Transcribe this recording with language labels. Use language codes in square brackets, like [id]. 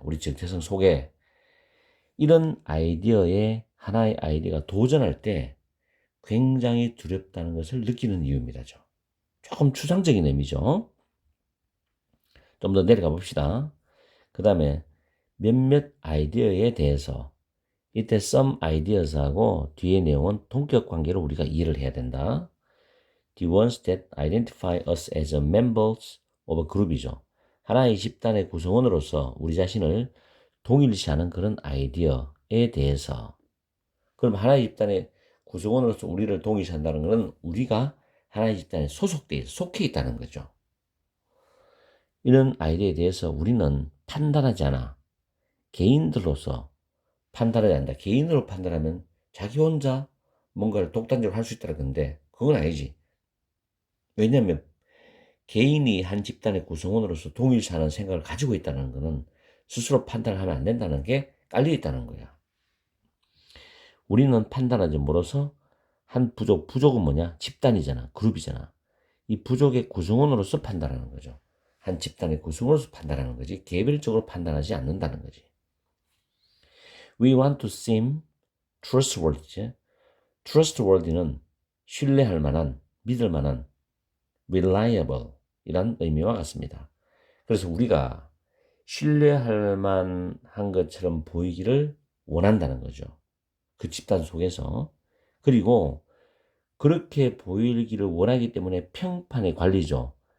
[ko] 우리 정체성 속에. 이런 아이디어에, 하나의 아이디어가 도전할 때 굉장히 두렵다는 것을 느끼는 이유입니다. 조금 추상적인 의미죠. 좀 더 내려가 봅시다. 그 다음에 몇몇 아이디어에 대해서, 이때 some ideas하고 뒤의 내용은 동격 관계로 우리가 이해를 해야 된다. [en] The ones that identify us as members of a group이죠. [ko] 하나의 집단의 구성원으로서 우리 자신을 동일시하는 그런 아이디어에 대해서. 그럼 하나의 집단의 구성원으로서 우리를 동일시한다는 것은 우리가 하나의 집단에 속해 있다는 거죠. 이런 아이디어에 대해서 우리는 판단하지 않아. 개인들로서 판단하지 않는다. 개인으로 판단하면 자기 혼자 뭔가를 독단적으로 할 수 있다는 건데 그건 아니지. 왜냐하면 개인이 한 집단의 구성원으로서 동일시하는 생각을 가지고 있다는 것은 스스로 판단을 하면 안 된다는 게 깔려 있다는 거야. 우리는 판단하지 못해서 한 부족은 뭐냐? 집단이잖아. 그룹이잖아. 이 부족의 구성원으로서 판단하는 거죠. 한 집단의 구성원으로서 판단하는 거지 개별적으로 판단하지 않는다는 거지. [en] We want to seem trustworthy. [ko] trustworthy는 신뢰할 만한, 믿을 만한, reliable 이란 의미와 같습니다. 그래서 우리가 신뢰할 만한 것처럼 보이기를 원한다는 거죠. 그 집단 속에서. 그리고 그렇게 보이기를 원하기 때문에 평판의 관리죠.